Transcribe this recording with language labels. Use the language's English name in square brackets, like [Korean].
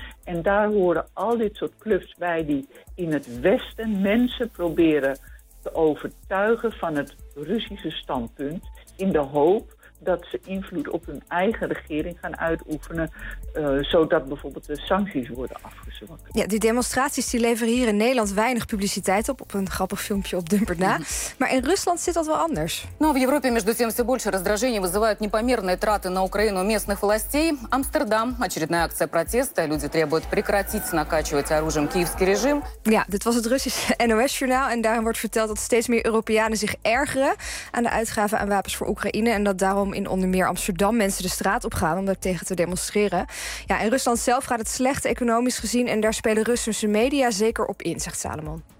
[Dutch] En daar horen al dit soort clubs bij die in het Westen mensen proberen te overtuigen van het Russische standpunt in de hoop dat ze invloed op hun eigen regering gaan uitoefenen, zodat bijvoorbeeld de sancties worden afgezwakt. Ja, die demonstraties die leveren hier in Nederland weinig publiciteit op een grappig filmpje op Dumperna. Maar in Rusland zit dat wel anders. Nou, in Europa [Russian] между тем все больше раздражение вызывают непомерные траты на Украину местных властей. Амстердам, очередная акция протеста. Люди требуют прекратить накачивать оружием киевский режим. [Dutch] Ja, dit was het Russische NOS-journaal en daarin wordt verteld dat steeds meer Europeanen zich ergeren aan de uitgaven aan wapens voor Oekraïne en dat daarom in onder meer Amsterdam mensen de straat op gaan om daar tegen te demonstreren. Ja, in Rusland zelf gaat het slecht economisch gezien en daar spelen Russische media zeker op in, zegt Salomon.